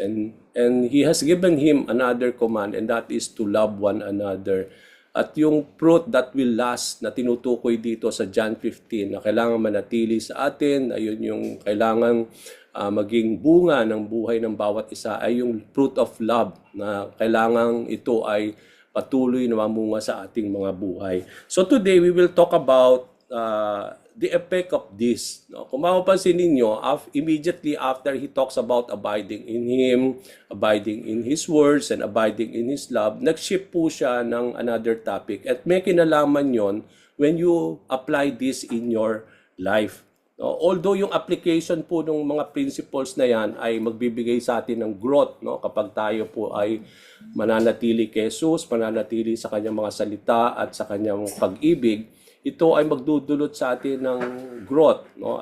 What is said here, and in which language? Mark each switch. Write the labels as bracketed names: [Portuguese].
[English] And He has given him another command, and that is to love one another. [Filipino] At yung [English] fruit that will last [Filipino] na tinutukoy dito sa John 15 na kailangan manatili sa atin, ayun yung kailangan maging bunga ng buhay ng bawat isa, ay yung [English] fruit of love, [Filipino] na kailangan ito ay patuloy na mamunga sa ating mga buhay. [English] So today we will talk about the effect of this. No? [Filipino] Kung mapapansin ninyo, [English] immediately after He talks about abiding in Him, abiding in His words, and abiding in His love, [Filipino] nag-shift po siya ng [English] another topic. [Filipino] At may kinalaman yon [English] when you apply this in your life. No? [Filipino] Although yung application po ng mga principles na yan ay magbibigay sa atin ng growth, no? Kapag tayo po ay mananatili kay Jesus, mananatili sa Kanyang mga salita at sa Kanyang pag-ibig, ito ay magdudulot sa atin ng growth, no?